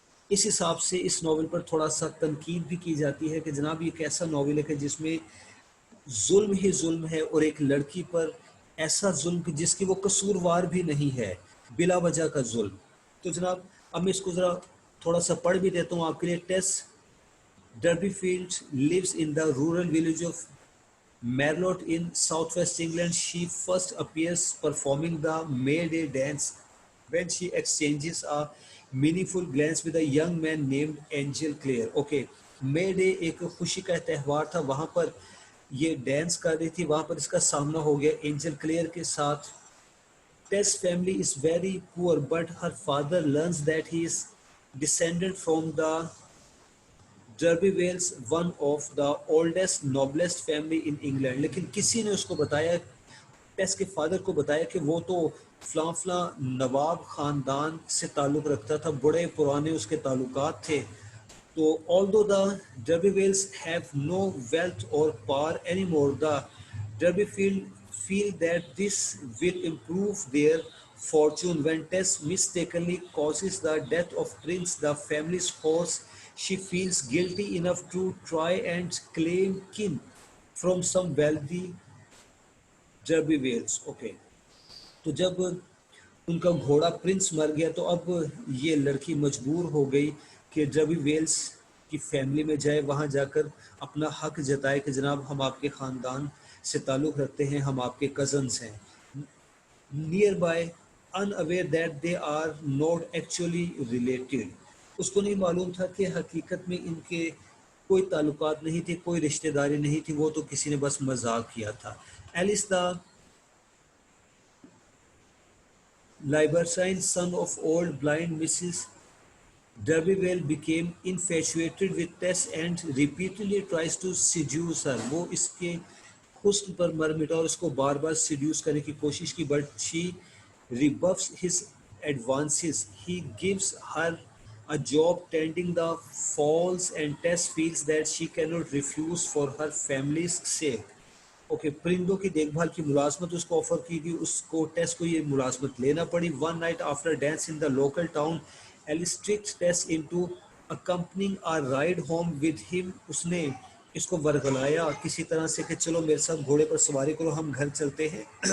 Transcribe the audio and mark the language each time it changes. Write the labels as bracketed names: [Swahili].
[Urdu] اس حساب سے اس ناول پر تھوڑا سا تنقید بھی کی جاتی ہے کہ جناب یہ ایک ایسا ناول ہے کہ جس میں ظلم ہی ظلم ہے، اور ایک لڑکی پر ایسا ظلم کہ جس کی وہ قصوروار بھی نہیں ہے، بلا وجہ کا ظلم۔ تو جناب اب میں اس کو ذرا تھوڑا سا پڑھ بھی دیتا ہوں آپ کے لیے۔ ٹیس derby field [English] lives in the rural village of Merlot in southwest England. She first appears performing the May Day dance when she exchanges a meaningful glance with a young man named Angel Clare. Okay, May Day [Urdu] ایک خوشی کا تہوار تھا، وہاں پر یہ dance کر رہی تھی، وہاں پر اس کا سامنا ہو گیا اینجل کلیئر کے ساتھ۔ [English] Tess family is very poor, but her father learns that he is descended from the D'Urbervilles, one of the oldest noblest family in England. [Urdu] لیکن کسی نے اس کو بتایا، ٹیس کے فادر کو بتایا کہ وہ تو فلاں فلاں نواب خاندان سے تعلق رکھتا تھا، بڑے پرانے اس کے تعلقات تھے۔ تو [English] although the D'Urbervilles have no wealth or power anymore, the D'Urbervilles feel that this will improve their fortune. When Tess mistakenly causes the death of Prince, the family's horse, she feels guilty enough to try and claim kin from some wealthy D'Urbervilles. Okay. [Urdu] تو جب ان کا گھوڑا prince مر گیا تو اب یہ لڑکی مجبور ہو گئی کہ ڈربی ویلز کی فیملی میں جائے، وہاں جا کر اپنا حق جتائے کہ جناب ہم آپ کے خاندان سے تعلق رکھتے ہیں، ہم آپ کے کزنس ہیں. [English] Near by, unaware that they are not actually related. [Urdu] اس کو نہیں معلوم تھا کہ حقیقت میں ان کے کوئی تعلقات نہیں تھے، کوئی رشتہ داری نہیں تھی، وہ تو کسی نے بس مذاق کیا تھا. [English] Alec the libertine son of old blind Mrs. D'Urberville became infatuated with Tess and repeatedly tries to seduce her. [Urdu] وہ اس کے حسن پر مر مٹا اور اس کو بار بار سیڈیوس کرنے کی کوشش کی. [English] but she rebuffs his advances. He gives her a job tending the fowls and Tess feels that she cannot refuse for her family's sake. [Urdu] Okay, پرندوں کی دیکھ بھال کی ملازمت اس کو آفر کی گئی، اس کو ٹیس کو یہ ملازمت لینا پڑی. [English] One night after dance in the local town Alec tricks Tess into accompanying a ride home with him. [Urdu] اس نے اس کو ورگلایا کسی طرح سے کہ چلو میرے ساتھ گھوڑے پر سواری کرو، ہم گھر چلتے ہیں.